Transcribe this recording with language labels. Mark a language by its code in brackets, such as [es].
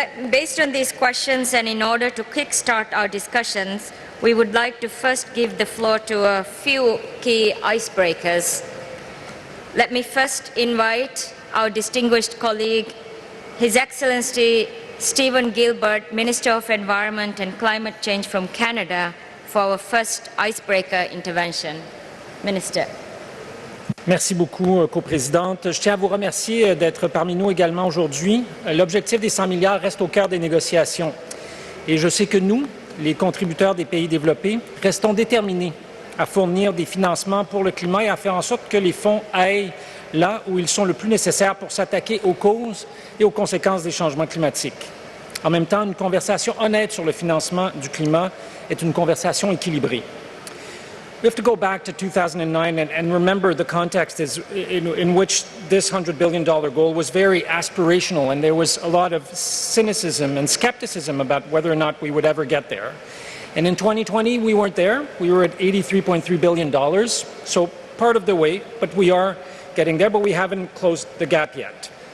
[en] Based on these questions, and in order to kickstart our discussions, we would like to first give the floor to a few key icebreakers. Let me first invite our distinguished colleague, His Excellency Stephen Gilbert, Minister of Environment and Climate Change from Canada, for our first icebreaker intervention. Minister. [fr] Merci beaucoup, coprésidente. Je tiens à vous remercier d'être parmi nous également aujourd'hui. L'objectif des 100 milliards reste au cœur des négociations. Et je sais que nous, les contributeurs des pays développés, restons déterminés à fournir des financements pour le climat et à faire en sorte que les fonds aillent là où ils sont le plus nécessaires pour s'attaquer aux causes et aux conséquences des changements climatiques. En même temps, une conversation honnête sur le financement du climat est une conversation équilibrée. [en] We have to go back to 2009 and remember the context in which this $100 billion goal was very aspirational, and there was a lot of cynicism and skepticism about whether or not we would ever get there. And in 2020, we weren't there. We were at $83.3 billion, so part of the way, but we are getting there, but we haven't closed the gap yet.